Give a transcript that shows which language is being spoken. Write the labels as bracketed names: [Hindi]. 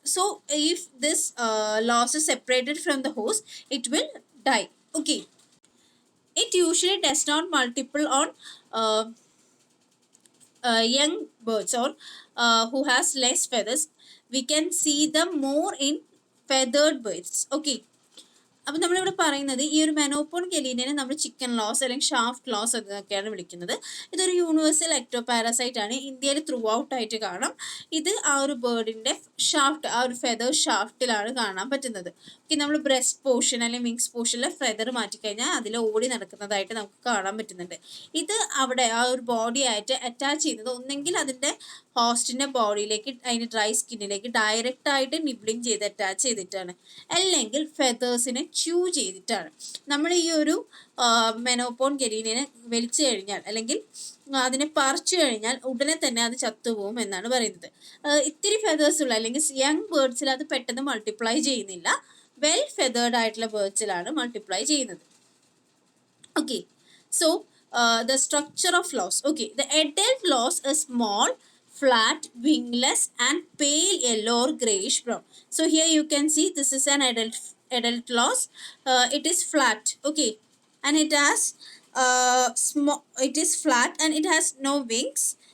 [English] So, if this loss is separated from the host, it will die. Okay, it usually does not multiple on uh, young birds or who has less feathers. We can see them more in feathered birds. [Malayalam] Okay, അപ്പം നമ്മളിവിടെ പറയുന്നത് ഈ ഒരു മെനോപോൺ ഗലീനെ നമ്മൾ chicken loss അല്ലെങ്കിൽ shaft loss എന്നൊക്കെയാണ് വിളിക്കുന്നത്. ഇതൊരു യൂണിവേഴ്സൽ എക്ടോ പാരസൈറ്റ് ആണ്. ഇന്ത്യയിൽ ത്രൂ ഔട്ട് ആയിട്ട് കാണാം. ഇത് ആ ഒരു ബേർഡിന്റെ ഷാഫ്റ്റ്, ആ ഒരു ഫെദർ ഷാഫ്റ്റിലാണ് കാണാൻ പറ്റുന്നത്. ഓക്കെ, നമ്മൾ ബ്രസ്റ്റ് പോർഷൻ അല്ലെങ്കിൽ വിങ്സ് പോർഷനിലെ ഫെദർ മാറ്റിക്കഴിഞ്ഞാൽ അതിൽ ഓടി നടക്കുന്നതായിട്ട് നമുക്ക് കാണാൻ പറ്റുന്നുണ്ട്. ഇത് അവിടെ ആ ഒരു ബോഡി ആയിട്ട് അറ്റാച്ച് ചെയ്യുന്നത് ഒന്നെങ്കിൽ അതിന്റെ ഹോസ്റ്റിന്റെ ബോഡിയിലേക്ക്, അതിന്റെ ഡ്രൈ സ്കിന്നിലേക്ക് ഡയറക്റ്റ് ആയിട്ട് നിബ്ലിംഗ് ചെയ്ത് അറ്റാച്ച് ചെയ്തിട്ടാണ്, അല്ലെങ്കിൽ ഫെതേഴ്സിനെ ച്യൂ ചെയ്തിട്ടാണ്. നമ്മൾ ഈ ഒരു മെനോപോൺ ഗലീനെ വലിച്ചു കഴിഞ്ഞാൽ അല്ലെങ്കിൽ അതിനെ പറിച്ചു കഴിഞ്ഞാൽ ഉടനെ തന്നെ അത് ചത്തുപോകും എന്നാണ് പറയുന്നത്. ഇത്തിരി ഫെതേഴ്സ് ഉള്ള അല്ലെങ്കിൽ യങ് ബേർഡ്സിൽ അത് പെട്ടെന്ന് മൾട്ടിപ്ലൈ ചെയ്യുന്നില്ല. വെൽ ഫെതേർഡ് ആയിട്ടുള്ള ബേർഡ്സിലാണ് മൾട്ടിപ്ലൈ ചെയ്യുന്നത്. [English] Okay, so the structure of loss. Okay, the adult loss is small, flat, wingless, and pale yellow or grayish brown. So here you can see this is an adult loss. It is flat. Okay, and it has small. It is flat and it has no wings.